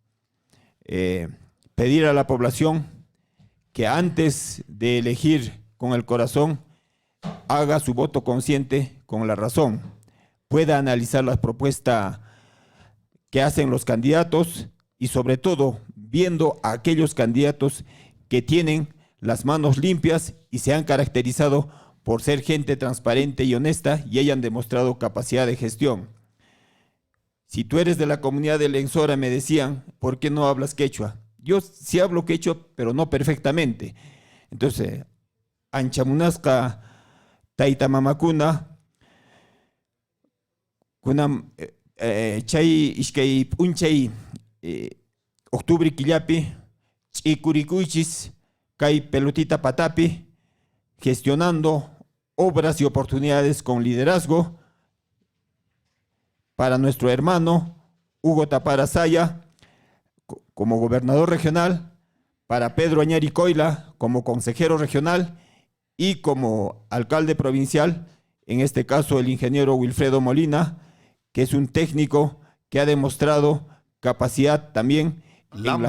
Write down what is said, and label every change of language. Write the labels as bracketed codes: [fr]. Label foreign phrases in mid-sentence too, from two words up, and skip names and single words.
[es] Pedir a la población que antes de elegir con el corazón, haga su voto consciente con la razón, pueda analizar la propuesta que hacen los candidatos y sobre todo viendo a aquellos candidatos que tienen las manos limpias y se han caracterizado por ser gente transparente y honesta y hayan demostrado capacidad de gestión. Si tú eres de la comunidad de Lensora, me decían, ¿por qué no hablas quechua? Yo sí hablo quechua, pero no perfectamente. Entonces, [qu] anchamunasca taita mamakuna, kunam chay iskay p'unchay octubre killapi, ch'ikurikuychis, kay pelotita patapi, [es] gestionando obras y oportunidades con liderazgo para nuestro hermano Hugo Taparasaya como gobernador regional, para Pedro Añari Coila como consejero regional y como alcalde provincial, en este caso el ingeniero Wilfredo Molina, que es un técnico que ha demostrado capacidad también en la